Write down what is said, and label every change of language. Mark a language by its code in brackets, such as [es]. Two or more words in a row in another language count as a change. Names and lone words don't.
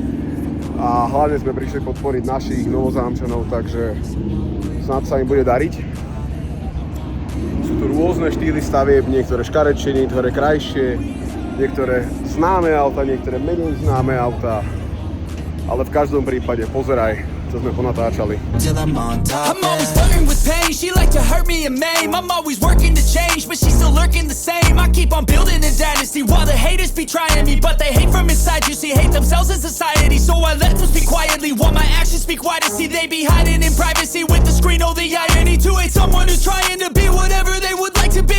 [sk] A hlavne sme prišli podporiť našich novozámčanov, takže snad sa im bude dariť. Sú tu rôzne štýly stavieb, niektoré škarečšie, niektoré krajšie, niektoré známe auta, niektoré menej známe auta, ale v každom prípade pozeraj, čo sme ponatáčali. [en] I'm always flirting with pain, she like to hurt me and maim. I'm always working to change, but she's still lurking the same. I keep on building a dynasty while the haters be trying me, but they hate from inside. You see, hate themselves as society, so I let them speak quietly while my actions speak wider. See, they be hiding in privacy with the screen. Oh, the irony to hate someone who's trying to be whatever they would like to be.